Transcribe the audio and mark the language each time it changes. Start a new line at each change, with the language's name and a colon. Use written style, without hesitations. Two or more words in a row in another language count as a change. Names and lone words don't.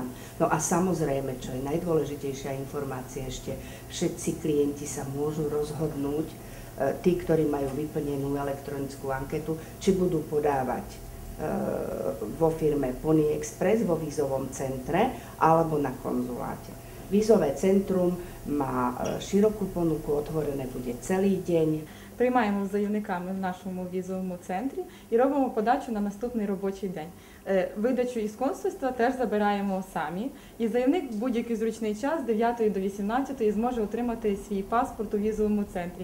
Slovak: No a samozrejme, čo je najdôležitejšia informácia ešte, všetci klienti sa môžu rozhodnúť, tí, ktorí majú vyplnenú elektronickú anketu, či budú podávať vo firme Pony Express, vo vízovom centre alebo na konzuláte. Vízové centrum má широку ponuku, otvorené
Ukrainian: буде цілий день. Приймаємо з заявниками в нашому візовому центрі і робимо подачу на наступний робочий день. Видачу із консульства теж забираємо самі. І заявник в будь-який зручний час з 9 до 18 зможе отримати свій паспорт у візовому центрі.